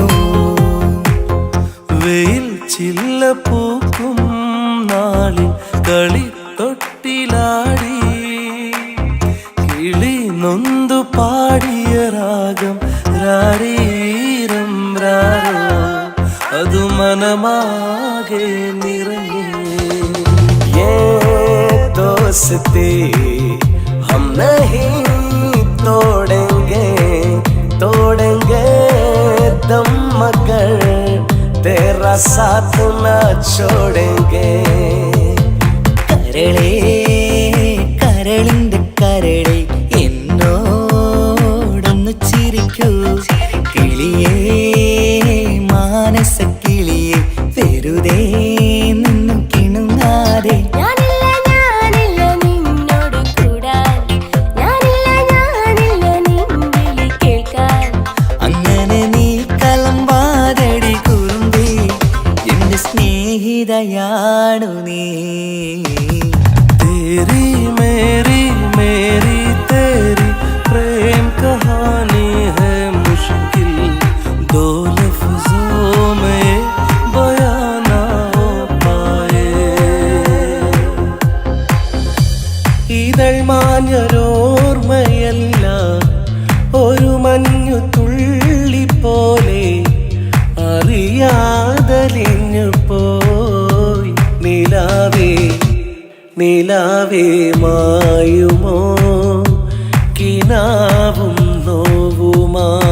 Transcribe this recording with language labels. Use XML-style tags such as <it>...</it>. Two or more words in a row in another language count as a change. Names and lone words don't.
<ml>വെയിൽ ചില്ല പൂക്കും നാളിൽ കളി തൊട്ടിലാടി കിളി നൊന്തു പാടിയ രാഗം രാരീരം രാരോ, അതു മനമാകെ നിറഞ്ഞേ.</ml> <hi>दोस्ती हम नहीं तोड़ेंगे दम मगर तेरा साथ न छोड़ेंगे.</hi> <ml>കരളിന്റെ കരളെ എന്നോടൊന്ന് ചിരിക്കൂ കിളിയേ, മാനസ കിളിയെ വെറുതെ നിന്നു കിണുങ്ങാതെ. അങ്ങനെ നീ കലമ്പാതടി കുറുമ്പി, എന്റെ സ്നേഹിതയാണു നീ.</ml> <hi>तेरी मेरी मेरी तेरी प्रेम कहानी है मुश्किल, दो लफ्जों में बयां ना हो पाए.</hi> <ml>ഇതൾ മാഞ്ഞൊരോർമ്മയല്ല, ഒരു മഞ്ഞു തുള്ളി പോലെ അറിയാതലിഞ്ഞു പോയി. നിലാവേ മായുമോ കിനാവും നോവുമാ.</ml>